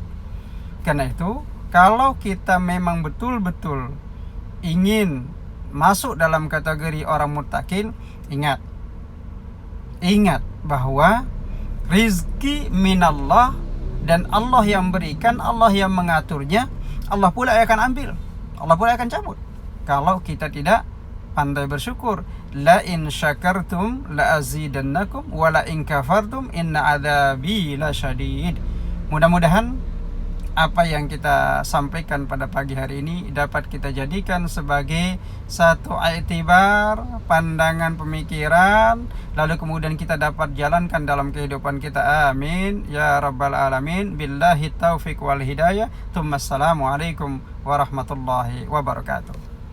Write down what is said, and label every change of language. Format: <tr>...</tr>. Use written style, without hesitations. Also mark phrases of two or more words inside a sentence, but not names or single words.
<id>Karena itu, kalau kita memang betul-betul ingin masuk dalam kategori orang muttaqin, ingat bahwa</id> <ar>رزق من الله,</ar> <id>dan Allah yang berikan, Allah yang mengaturnya, Allah pula yang akan ambil, Allah pula yang akan cabut kalau kita tidak pandai bersyukur.</id> <ar>لئن شكرتم لأزيدنكم ولئن كفرتم إن عذابي لشديد.</ar> <id>Mudah-mudahan apa yang kita sampaikan pada pagi hari ini dapat kita jadikan sebagai satu iktibar, pandangan pemikiran, lalu kemudian kita dapat jalankan dalam kehidupan kita.</id> <ar>آمين يا رب العالمين. بالله التوفيق والهداية. السلام عليكم ورحمة الله وبركاته.</ar>